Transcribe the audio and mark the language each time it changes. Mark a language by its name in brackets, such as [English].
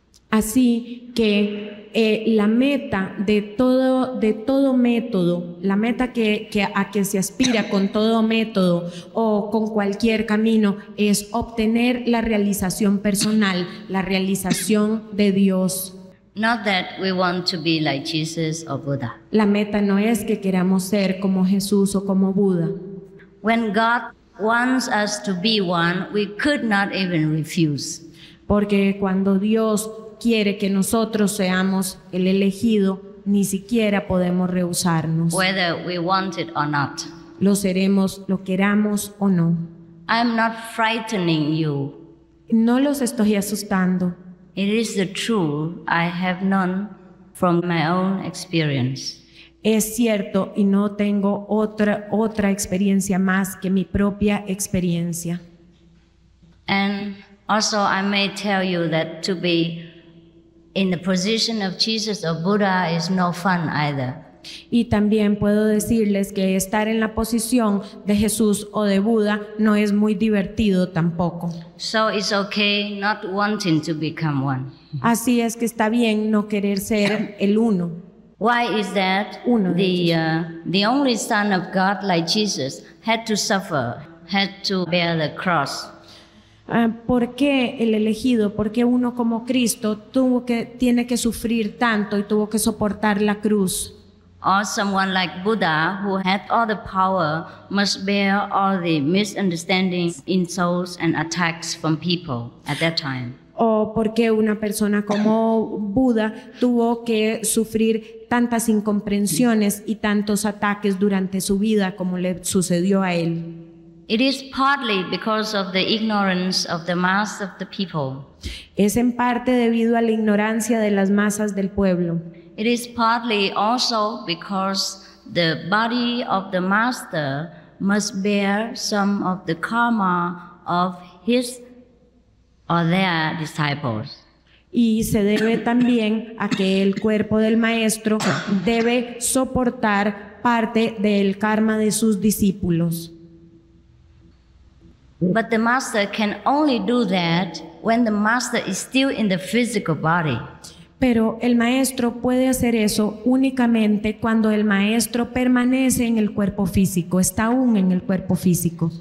[Spanish] Así que la meta de todo método, la meta a que se aspira con todo método o con cualquier camino es obtener la realización personal, la realización de Dios. [English] Not that we want to be like Jesus or Buddha. [Spanish] La meta no es que queramos ser como Jesús o como Buda. [English] When God wants us to be one, we could not even refuse. [Spanish] Porque cuando Dios quiere que nosotros seamos el elegido, ni siquiera podemos rehusarnos. [English] Whether we want it or not. [Spanish] Lo seremos, lo queramos o no. [English] I'm not frightening you. [Spanish] No los estoy asustando. [English] It is the truth I have known from my own experience. [Spanish] Es cierto y no tengo otra experiencia más que mi propia experiencia. [English] And also I may tell you that to be in the position of Jesus or Buddha is no fun either. [Spanish] Y también puedo decirles que estar en la posición de Jesús o de Buda no es muy divertido tampoco. [English] So it's okay not wanting to become one. [Spanish] Así es que está bien no querer ser el uno. [English] Why is that? The only Son of God like Jesus had to suffer, had to bear the cross. [Spanish] ¿Por qué el elegido? ¿Por qué uno como Cristo tiene que sufrir tanto y tuvo que soportar la cruz? [English] Or someone like Buddha, who had all the power, must bear all the misunderstandings, insults, and attacks from people at that time. [Spanish] ¿O por qué una persona como Buda tuvo que sufrir tantas incomprensiones y tantos ataques durante su vida como le sucedió a él? [English] It is partly because of the ignorance of the mass of the people. [Spanish] Es en parte debido a la ignorancia de las masas del pueblo. [English] It is partly also because the body of the master must bear some of the karma of his or their disciples. [Spanish] Y se debe también a que el cuerpo del maestro debe soportar parte del karma de sus discípulos. [English] But the master can only do that when the master is still in the physical body. [Spanish] Pero el maestro puede hacer eso únicamente cuando el maestro permanece en el cuerpo físico, está aún en el cuerpo físico.